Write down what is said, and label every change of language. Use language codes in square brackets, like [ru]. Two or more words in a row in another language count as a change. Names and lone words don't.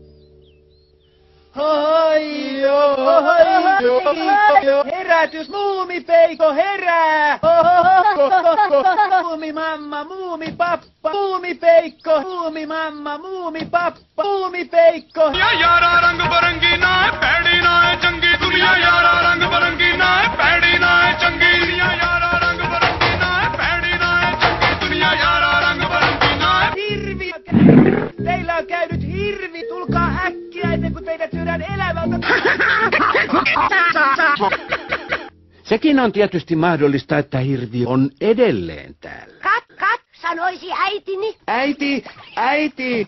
[fi] Herätys, muumipeiko, herää! Muumimamma, muumipappa, muumipeikko, muumimamma, muumipappa, muumipeikko. [pa] ਦੁਨੀਆ ਯਾਰਾ ਰੰਗ ਬਿਰੰਗੀ ਨਾ ਹੈ ਪੈੜੀ ਨਾ ਹੈ ਚੰਗੀ ਦੁਨੀਆ ਯਾਰਾ ਰੰਗ ਬਿਰੰਗੀ ਨਾ ਹੈ ਪੈੜੀ ਨਾ ਹੈ ਚੰਗੀ ਦੁਨੀਆ ਯਾਰਾ ਰੰਗ ਬਿਰੰਗੀ ਨਾ ਹੈ ਪੈੜੀ ਨਾ ਹੈ ਚੰਗੀ ਦੁਨੀਆ ਯਾਰਾ ਰੰਗ ਬਿਰੰਗੀ ਨਾ ਹੈ [fi] Hirvi! Teillä on käynyt hirvi! Tulkaa äkkiä ennen kuin teidät syödään elävältä! Sekin on tietysti mahdollista, että hirvi on edelleen täällä. Kat, sanoisi äitini. Äiti!